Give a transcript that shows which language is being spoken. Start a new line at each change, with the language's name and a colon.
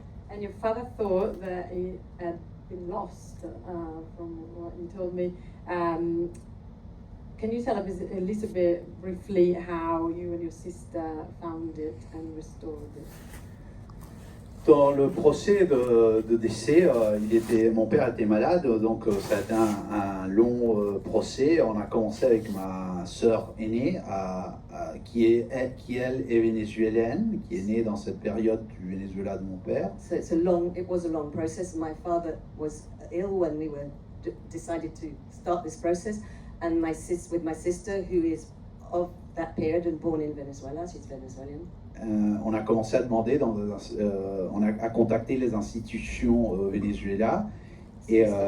English: And your father thought that it had been lost, from what you told me. can you tell us a little bit briefly how you and your sister found it and restored it?
French: Dans le procès de décès, mon père était malade, donc ça a été un long procès. On a commencé avec ma sœur aînée, qui elle est vénézuélienne, qui est née dans cette période du Venezuela de mon père.
English: So it was a long process. My father was ill when we decided to start this process, and my sister, who is of that period and born in Venezuela, she's Venezuelan.
French: On a commencé à demander, on a contacté les institutions Venezuela et,